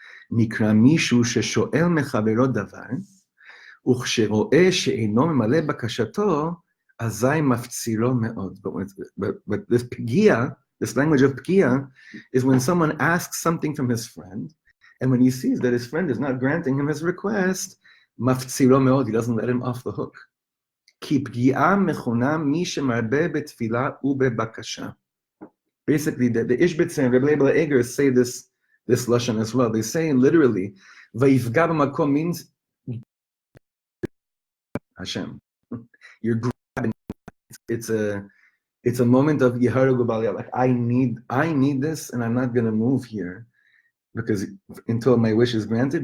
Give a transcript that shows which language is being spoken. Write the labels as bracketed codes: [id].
[he] נקרא מישהו ששואל מחברו דבר, וכשרואה שאינו ממלא בקשתו, אזי מפצירו מאוד. [en] But this pgi'a, this language of pgi'a, is when someone asks something from his friend, and when he sees that his friend is not granting him his request, [he] מפצירו מאוד, [en] he doesn't let him off the hook. [he] כי פגיעה מכונה מי שמרבה בתפילה ובבקשה. [en] Basically, the Ishbitz and Rabbi Eger say this lashon as well. They say literally, [he] ויפגע במקום [en] means Hashem. You're grabbing. It's a moment of Yeharu Gubalia. Like I need this, and I'm not going to move here because until my wish is granted.